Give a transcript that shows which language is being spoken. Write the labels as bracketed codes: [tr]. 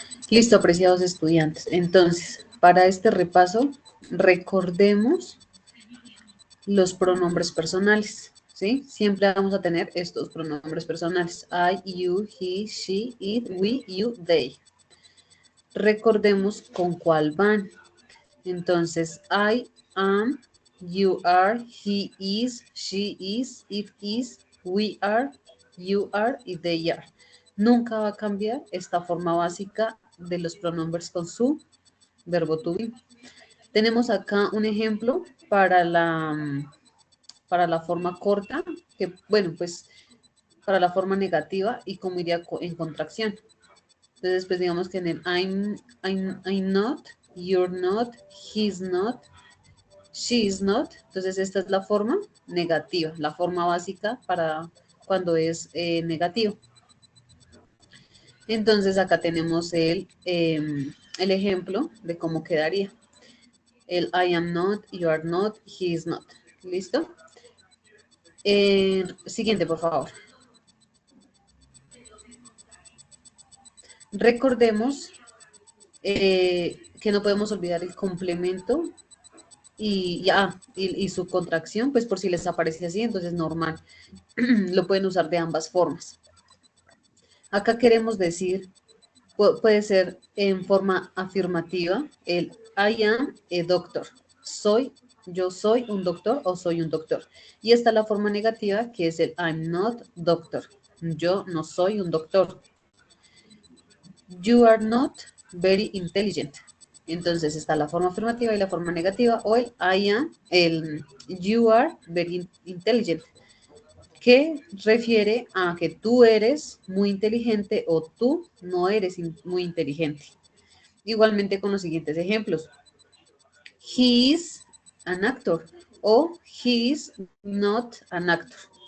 [es] Listo, apreciados estudiantes. Entonces, para este repaso, recordemos los pronombres personales, ¿sí? Siempre vamos a tener estos pronombres personales. [en] I, you, he, she, it, we, you, they. [es] Recordemos con cuál van. [en] Entonces, I am, you are, he is, she is, it is, we are, you are y they are. [es] Nunca va a cambiar esta forma básica de los pronombres con su verbo to be. Tenemos acá un ejemplo para la forma corta, que bueno, pues para la forma negativa y cómo iría en contracción. Entonces, pues digamos que en el [en] I'm not, you're not, he's not, she is not. [es] Entonces, esta es la forma negativa, la forma básica para cuando es negativo. Entonces, acá tenemos el ejemplo de cómo quedaría. [en] El I am not, you are not, he is not. [es] ¿Listo? Siguiente, por favor. Recordemos que no podemos olvidar el complemento y su contracción, pues por si les aparece así, entonces normal. Lo pueden usar de ambas formas. Acá queremos decir, puede ser en forma afirmativa, el [en] I am a doctor. [es] Yo soy un doctor o soy un doctor. Y está la forma negativa que es el [en] I'm not doctor. [es] Yo no soy un doctor. [en] You are not very intelligent. [es] Entonces está la forma afirmativa y la forma negativa, o el I am, el [en] you are very intelligent, [es] que refiere a que tú eres muy inteligente o tú no eres muy inteligente. Igualmente con los siguientes ejemplos. [en] He is an actor o he is not an actor.